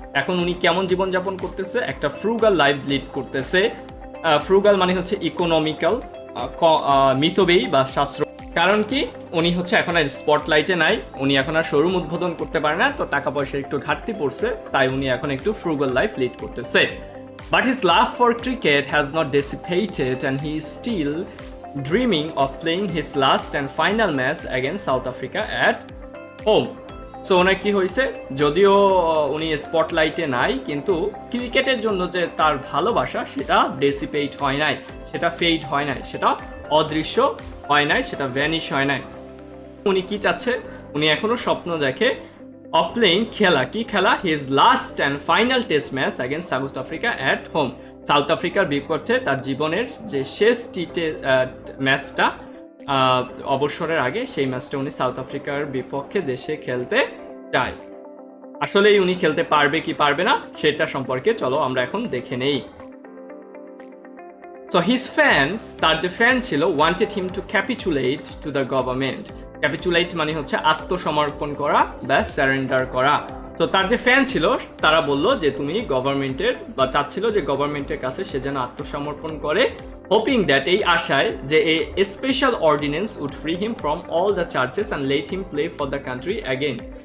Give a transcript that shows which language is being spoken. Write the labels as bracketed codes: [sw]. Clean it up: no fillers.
[bn] এখন উনি কেমন জীবনযাপন করতেছে? একটা ফ্রুগাল লাইফ লিড করতেছে। ফ্রুগাল মানে হচ্ছে ইকোনমিক্যাল, মিতব্যয়ী বা সাশ্রয়। কারণ কি, উনি হচ্ছে এখন আর স্পটলাইটে নাই, উনি এখন আর শোরুম উদ্বোধন করতে পারে না, তো টাকা পয়সার একটু ঘাটতি পড়ছে, তাই উনি এখন একটু ফ্রুগাল লাইফ লিড করতেছে। [en] But his love for cricket has not dissipated and he is still dreaming of playing his last and final match against South Africa at home. [bn] So ওনার কি হয়েছে, যদিও উনি স্পটলাইটে নাই, কিন্তু ক্রিকেটের জন্য যে তার ভালোবাসা সেটা ডেসিপেট হয় নাই, সেটা ফেড হয় নাই, সেটা অদৃশ্য হয় নাই, সেটা ভ্যানিশ হয় নাই। উনি কি চাচ্ছে? উনি এখনো স্বপ্ন দেখে [en] of playing [bn] খেলা। কি খেলা? [en] his last and final test match against South Africa at home. [bn] South আফ্রিকার বিপক্ষে তার জীবনের যে শেষ ম্যাচটা অবসরের আগে, সেই ম্যাচটা উনি সাউথ আফ্রিকার বিপক্ষে দেশে খেলতে চায়। আসলেই উনি খেলতে পারবে কি পারবে না সেটা সম্পর্কে চলো আমরা এখন দেখে নেই। [en] So his fans, [bn] তার যে ফ্যান ছিল, [en] wanted him to capitulate to the government. [bn] ক্যাপিচুলেট মানে হচ্ছে আত্মসমর্পণ করা বা সারেন্ডার করা। তো তার যে ফ্যান ছিল তারা বলল যে তুমি গভর্নমেন্টের, বা চাচ্ছিল যে গভর্নমেন্টের কাছে সে যেন আত্মসমর্পণ করে, [en] hoping that, [bn] এই আশায় যে [en] A special ordinance would free him from all the charges and let him play for the country again.